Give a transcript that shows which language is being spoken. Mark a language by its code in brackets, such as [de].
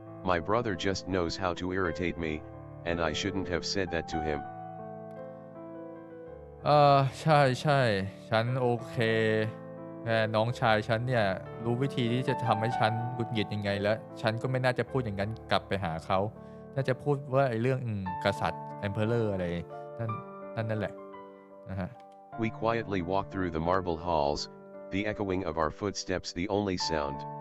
[en] My brother just knows how to irritate me, and I shouldn't have said that to him. [th] ใช่ฉันโอเคแต่น้องชายฉันเนี่ยรู้วิธีที่จะทำให้ฉันหงุดหงิดยังไงแล้วฉันก็ไม่น่าจะพูดอย่างนั้นกลับไปหาเขาน่าจะพูดว่าไอ้เรื่องกษัตริย์ Emperor อะไรนั่นแหละนะฮะ [en] We quietly walk through the marble halls, the echoing of our footsteps the only sound.